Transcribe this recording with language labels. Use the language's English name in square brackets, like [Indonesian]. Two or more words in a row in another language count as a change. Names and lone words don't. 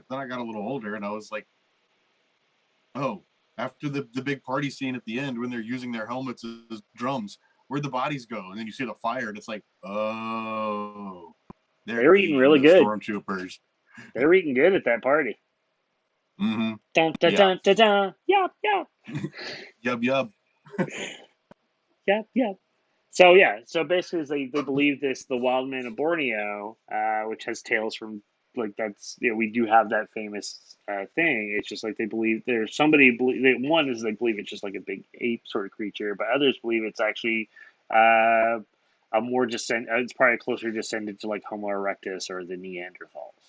[English] But then I got a little older, and I was like, oh, after the big party scene at the end when they're using their helmets as drums, where'd the bodies go? And then you see the fire, and it's like, oh, They they're were eating eating really the good. stormtroopers. They were eating good at that party. Mm-hmm. Dun dun Yeah. dun dun dun. Yup yup. Yub yub. Yup yup. So yeah, so basically they believe this the wild man of Borneo, which has tales from like that's we do have that famous thing. It's just like they believe there's somebody one is they believe it's just like a big ape sort of creature, but others believe it's actually uh, a more it's probably a closer descendant to like Homo erectus or the Neanderthals.